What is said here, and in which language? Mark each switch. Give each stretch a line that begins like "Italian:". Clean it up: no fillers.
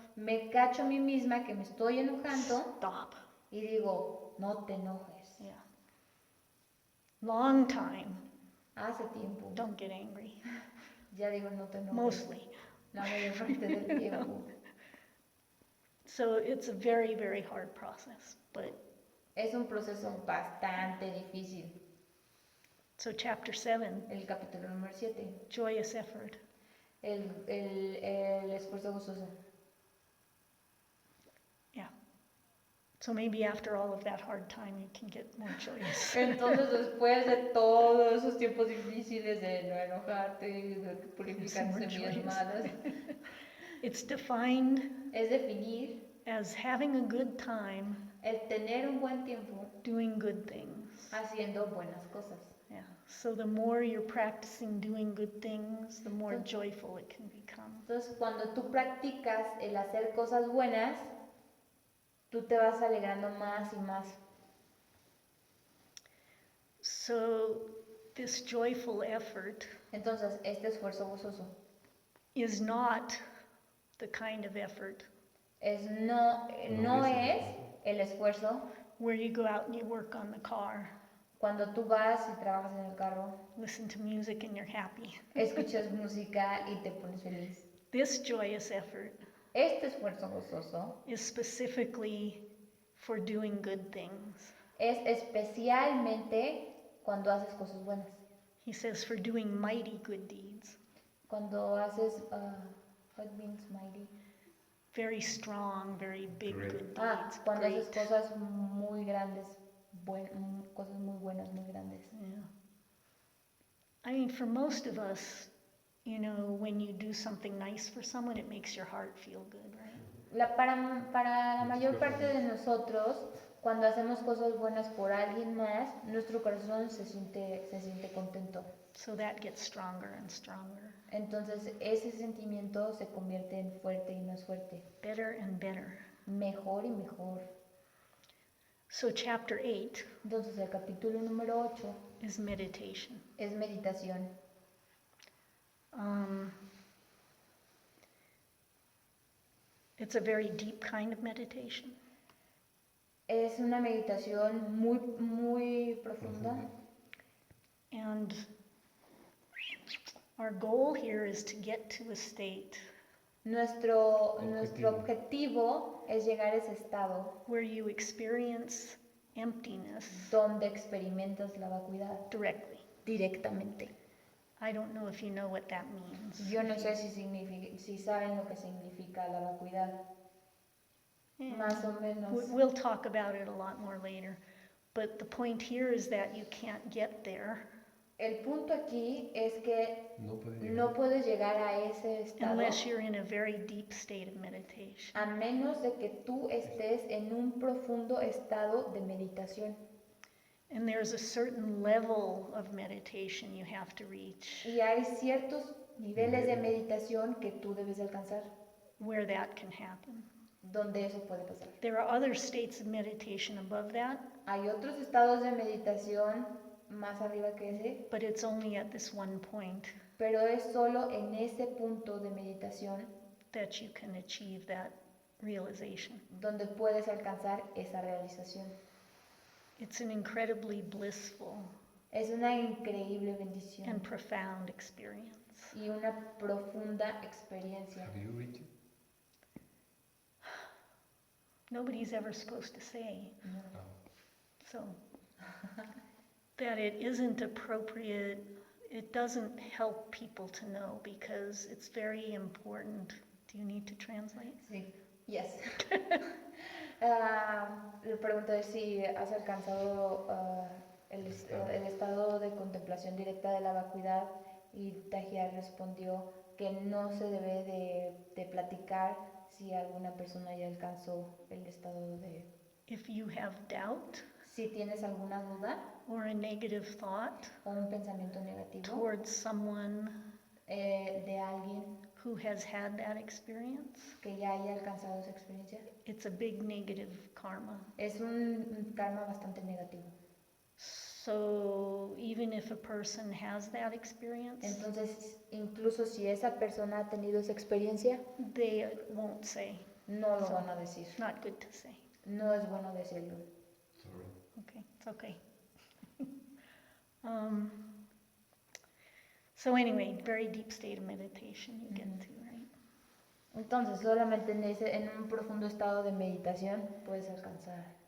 Spanish: me cacho a mí misma que me estoy enojando
English: stop.
Spanish: y digo, no te enojes.
English: Yeah. Long time,
Spanish: Hace tiempo,
English: don't get angry.
Spanish: ya digo, no te enojes.
English: Mostly.
Spanish: La mayor parte del tiempo.
English: So it's a very, very hard process. But
Spanish: Es un proceso bastante difícil.
English: so chapter 7,
Spanish: El capítulo número 7,
English: joyous effort.
Spanish: el esfuerzo gozoso.
English: Yeah. So maybe after all of that hard time, you can get more joyous.
Spanish: Entonces, después de todos esos tiempos difíciles de no enojarte, de purificar
English: More
Spanish: semillas
English: joyous.
Spanish: malas,
English: It's defined
Spanish: es definir
English: as having a good time
Spanish: el tener un buen tiempo
English: doing good things.
Spanish: haciendo buenas cosas.
English: Yeah. So the more you're practicing doing good things, the more joyful it can become.
Spanish: Entonces, cuando tú practicas el hacer cosas buenas, tú te vas alegrando más y más.
English: So this joyful effort
Spanish: Entonces, este esfuerzo gozoso
English: is not the kind of effort
Spanish: no es el esfuerzo
English: where you go out and you work on the car,
Spanish: cuando tú vas y trabajas en el carro,
English: listen to music and you're happy.
Spanish: escuchas música y te pones feliz.
English: This joyous effort
Spanish: Este esfuerzo gozoso
English: is specifically for doing good things.
Spanish: es especialmente cuando haces cosas buenas.
English: He says for doing mighty good deeds,
Spanish: Cuando haces,
English: what means mighty? very strong, very big Great. good deeds.
Spanish: Cuando haces
English: Great.
Spanish: cosas muy grandes, cosas muy buenas, muy grandes.
English: Yeah. I mean, for most of us, You know, when you do something nice for someone, it makes your heart feel good, right?
Spanish: Para la mayor parte de nosotros, cuando hacemos cosas buenas por alguien más, nuestro corazón se siente contento.
English: So that gets stronger and stronger.
Spanish: Entonces ese sentimiento se convierte en fuerte y más fuerte.
English: Better and better.
Spanish: Mejor y mejor.
English: So chapter 8
Spanish: Entonces el capítulo número 8
English: is meditation.
Spanish: es meditación.
English: It's a very deep kind of meditation.
Spanish: Es una meditación muy profunda.
English: And our goal here is to get to a state
Spanish: Nuestro objetivo es llegar a ese estado
English: where you experience emptiness
Spanish: donde experimentas la vacuidad
English: directly.
Spanish: directamente.
English: I don't know if you know what that means.
Spanish: Yo no sé si saben lo que significa la vacuidad. Más o menos.
English: We'll talk about it a lot more later. But the point here is that you can't get there
Spanish: El punto aquí es que No puedes llegar. no puedes llegar a ese estado
English: unless you're in a very deep state of meditation.
Spanish: a menos de que tú estés en un profundo estado de meditación.
English: And there's a certain level of meditation you have to reach
Spanish: Y hay ciertos niveles de meditación que tú debes alcanzar,
English: where that can happen.
Spanish: donde eso puede pasar.
English: There are other states of meditation above that,
Spanish: Hay otros estados de meditación más arriba que ese,
English: but it's only at this one point
Spanish: pero es solo en ese punto de meditación
English: that you can achieve that realization.
Spanish: donde puedes alcanzar esa realización.
English: It's an incredibly blissful
Spanish: Es una increíble bendición
English: and profound experience.
Spanish: y una profunda experiencia.
English: Have you reached it? Nobody's ever supposed to say,
Spanish: ¿No?
English: so that it isn't appropriate, it doesn't help people to know because it's very important. Do you need to translate?
Spanish: Sí, yes. Le pregunté si has alcanzado el estado de contemplación directa de la vacuidad y Tahiya respondió que no se debe de platicar si alguna persona ya alcanzó el estado de...
English: If you have doubt
Spanish: Si tienes alguna duda
English: or a negative thought
Spanish: o un pensamiento negativo
English: towards someone
Spanish: de alguien
English: who has had that experience,
Spanish: que ya haya alcanzado esa experiencia,
English: it's a big negative karma.
Spanish: es un karma bastante negativo.
English: So even if a person has that experience,
Spanish: Entonces, incluso si esa persona ha tenido esa experiencia,
English: they won't say.
Spanish: no lo van a decir.
English: It's not good to say.
Spanish: No es bueno decirlo.
English: Sorry. Okay, it's okay. So anyway, very deep state of meditation you get to, right?
Spanish: Entonces, solamente en un profundo estado de meditación puedes alcanzar.